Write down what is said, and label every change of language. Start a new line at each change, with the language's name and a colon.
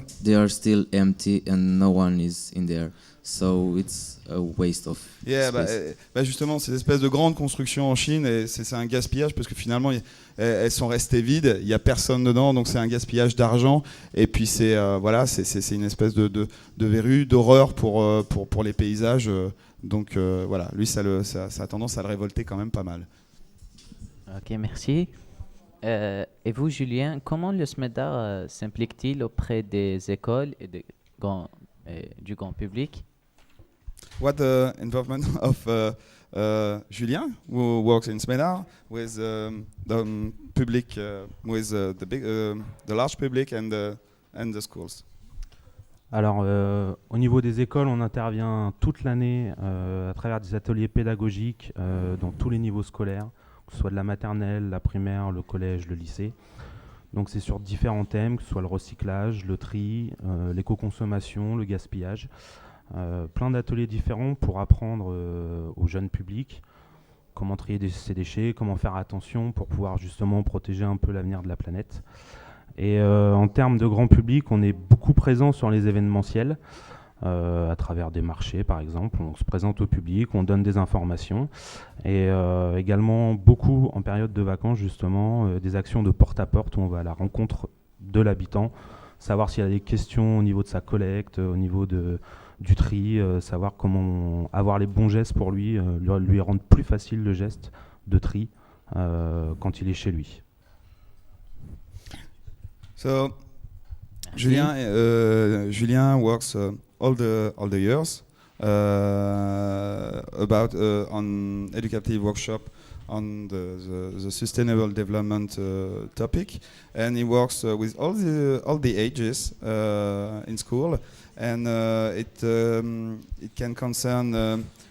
English: But they are still empty and no one is in there. So it's a waste of space.
French: Justement, ces espèces de grandes constructions en Chine, et c'est un gaspillage, parce que finalement, elles sont restées vides, il n'y a personne dedans, donc c'est un gaspillage d'argent. Et puis c'est une espèce de verrue, d'horreur pour les paysages. Donc lui, ça a tendance à le révolter quand même pas mal. Ok, merci. Et vous, Julien, comment le SMEDAR s'implique-t-il auprès des écoles et du grand public?
English: What the involvement of Julien, who works in SMEDAR, with the public, with the large public and the schools?
French: Alors, au niveau des écoles, on intervient toute l'année à travers des ateliers pédagogiques dans tous les niveaux scolaires, que ce soit de la maternelle, la primaire, le collège, le lycée. Donc c'est sur différents thèmes, que ce soit le recyclage, le tri, l'éco-consommation, le gaspillage. Plein d'ateliers différents pour apprendre aux jeunes publics comment trier ces déchets, comment faire attention pour pouvoir justement protéger un peu l'avenir de la planète. Et en termes de grand public, on est beaucoup présent sur les événementiels, à travers des marchés par exemple. On se présente au public, on donne des informations. Et également beaucoup en période de vacances justement, des actions de porte-à-porte où on va à la rencontre de l'habitant, savoir s'il y a des questions au niveau de sa collecte, au niveau du tri, savoir comment avoir les bons gestes pour lui rendre plus facile le geste de tri quand il est chez lui.
English: So, Julien works all the years about on educative workshop on the sustainable development topic, and he works with all the ages in school, and it can concern